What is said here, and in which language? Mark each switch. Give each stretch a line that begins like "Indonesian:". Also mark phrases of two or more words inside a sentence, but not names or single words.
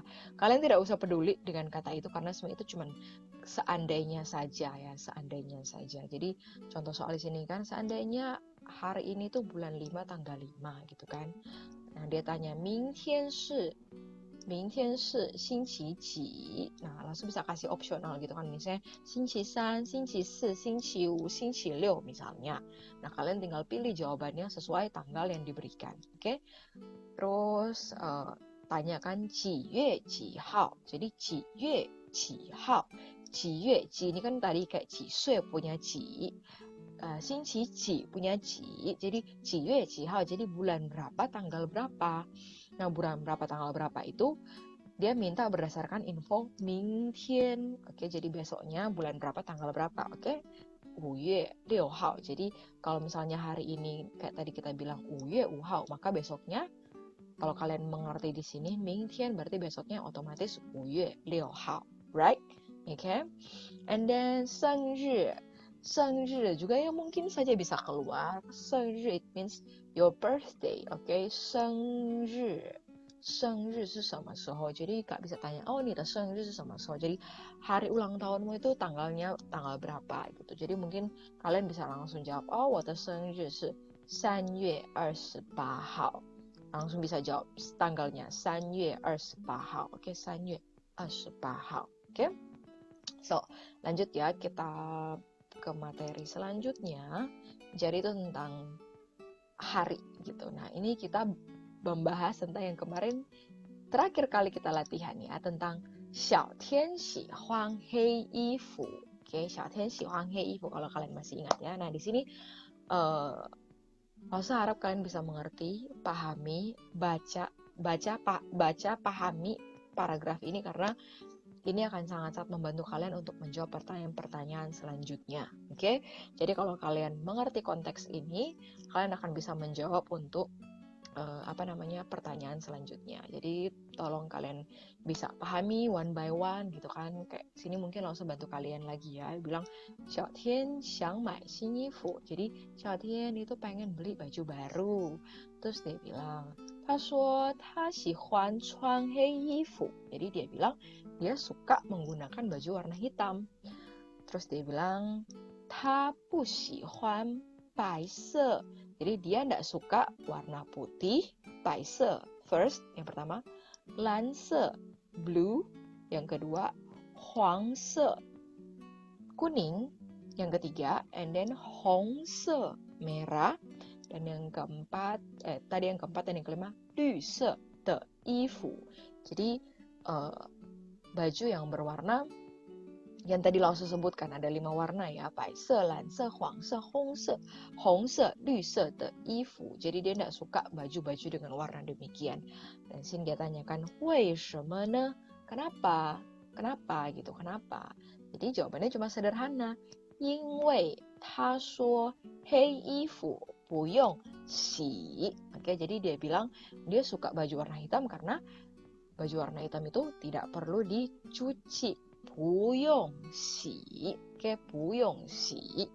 Indonesian: Kalian tidak usah peduli dengan kata itu karena semua itu cuma seandainya saja ya, seandainya saja. Jadi contoh soal di sini kan, seandainya hari ini tuh bulan 5 tanggal 5 gitu kan. Nah, dia tanya
Chinese: 明天是星期几.
Indonesian: Nah, langsung bisa kasih opsional gitu kan. Misalnya
Chinese: 星期三, 星期四, 星期五, 星期六
Indonesian: misalnya. Nah, kalian tinggal pilih jawabannya sesuai tanggal yang diberikan. Oke? Terus tanyakan
Chinese: 几月几号.
Indonesian: Jadi
Chinese: 几月几号. 几月几
Indonesian: ini kan tadi kayak 几岁 punya 几. 星期几 punya 几. Jadi
Chinese: 几月几号.
Indonesian: Jadi bulan berapa, tanggal berapa. Nah, bulan berapa, tanggal berapa itu dia minta berdasarkan info 明天. Oke, jadi besoknya bulan berapa, tanggal berapa.
Chinese: Oke, 5 月6号.
Indonesian: Jadi kalau misalnya hari ini kayak tadi kita bilang
Chinese: 5 月5号,
Indonesian: maka besoknya kalau kalian mengerti di sini 明天 berarti besoknya otomatis
Chinese: 5 月6号,
English: right? Okay? And then
Indonesian: 生日 juga yang mungkin saja bisa keluar.
English: 生日 it means your birthday,
Chinese: okay? 生日是什么时候?
Indonesian: Jadi Kak bisa tanya,
Chinese: oh, 你的生日是什么时候?
Indonesian: Jadi hari ulang tahunmu itu tanggalnya tanggal berapa gitu. Jadi mungkin kalian bisa langsung jawab,
Chinese: oh, 我的生日是3月28号.
Indonesian: Langsung bisa jawab tanggalnya
Chinese: 3 月28号. Oke, 3月28号.
Indonesian: Oke. So, lanjut ya, kita ke materi selanjutnya. Jadi itu tentang hari gitu. Nah, ini kita membahas tentang yang kemarin terakhir kali kita latihan ya, tentang
Chinese: 小天喜欢黑衣服.
Indonesian: Oke,
Chinese: 小天喜欢黑衣服
Indonesian: kalau kalian masih ingat ya. Nah, di sini Lause harap kalian bisa mengerti, pahami, baca, pahami paragraf ini karena ini akan sangat-sangat membantu kalian untuk menjawab pertanyaan-pertanyaan selanjutnya. Oke? Jadi kalau kalian mengerti konteks ini, kalian akan bisa menjawab untuk pertanyaan selanjutnya. Jadi tolong kalian bisa pahami
English: one by one
Indonesian: gitu kan. Kayak sini mungkin langsung bantu kalian lagi ya. Bilang
Chinese: 小天想买新衣服.
Indonesian: Jadi Xiao Tian itu pengen beli baju baru. Terus dia bilang,
Chinese: "他说他喜欢穿黑衣服."
Indonesian: Jadi dia bilang dia suka menggunakan baju warna hitam. Terus dia bilang,
Chinese: "他不喜欢白色."
Indonesian: Jadi dia tidak suka warna putih, 白色 first, yang pertama,
Chinese: 蓝色 blue,
Indonesian: yang kedua, 黄色 kuning, yang ketiga,
English: and then
Indonesian: 红色 merah, dan yang keempat, tadi yang keempat dan yang kelima,
Chinese: 绿色的衣服.
Indonesian: Jadi baju yang berwarna yang tadi Lause sebutkan ada 5 warna ya,
Chinese: 白色, 蓝色, 黄色, 红色, 红色, 绿色的衣服.
Indonesian: Jadi dia tidak suka baju-baju dengan warna demikian. Dan sini dia tanyakan,
Chinese: 为什么呢?
Indonesian: Kenapa? Kenapa gitu? Kenapa? Jadi jawabannya cuma sederhana.
Chinese: 因为他说黑衣服不用洗.
Indonesian: Oke, jadi dia bilang dia suka baju warna hitam karena baju warna hitam itu tidak perlu dicuci.
Chinese: 不用洗. Oke, 不用洗.